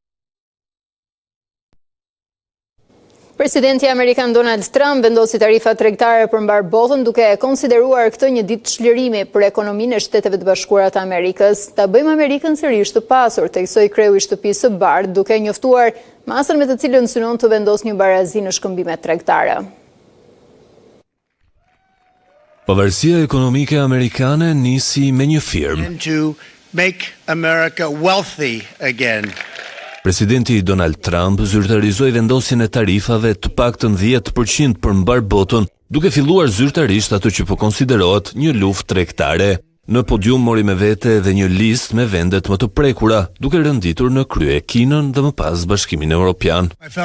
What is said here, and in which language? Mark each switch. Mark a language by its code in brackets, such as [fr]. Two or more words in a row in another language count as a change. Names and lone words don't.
[sq] Presidenti Amerikan Donald Trump vendosi tarifa tregtare për mbar botën duke konsideruar këtë një ditë çlirimi për ekonominë e Shteteve të Bashkuara të Amerikës. Ta bëjmë Amerikën sërish të pasur, theksoi kreu i shtëpisë së bardhë, duke njoftuar masën me të cilën synon të vendosë një barazi në shkëmbimet tregtare. Pavarësia ekonomike amerikane nisi me një firmë. [en] To make America wealthy again. [sq] Presidenti Donald Trump zyrtarizoi vendosjen e tarifave të paktën 10% për mbar botën, duke filluar zyrtarisht ato që po konsiderohet një luftë tregtare. Në podium mori me vete edhe një listë me vendet më të prekura, duke rënditur në krye Kinën dhe më pas Bashkimin Evropian.